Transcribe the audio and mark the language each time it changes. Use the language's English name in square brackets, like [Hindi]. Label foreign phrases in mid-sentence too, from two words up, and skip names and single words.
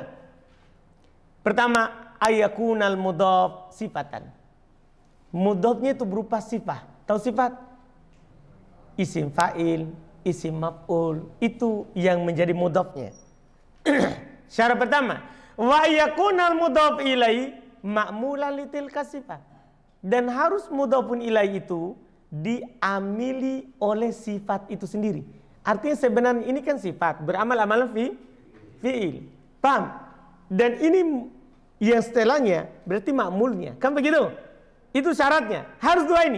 [Arabic] Pertama, أن يكون المضاف صفة. [Indonesian] Mudhafnya itu berupa sifat. Tahu sifat? [Arabic] اسم فاعل، اسم مفعول, [Indonesian] itu yang menjadi mudhafnya. Syarat pertama, [Arabic] ويكون المضاف إليه معمولا لتلك صفة. [Indonesian] Dan harus [Arabic] مضاف إليه [Indonesian] itu diamili oleh sifat itu sendiri. Artinya sebenarnya ini kan sifat, beramal-amalan fi'il. Paham? Dan ini yang setelahnya berarti ma'mulnya. Kan begitu? Itu syaratnya. Harus dua ini.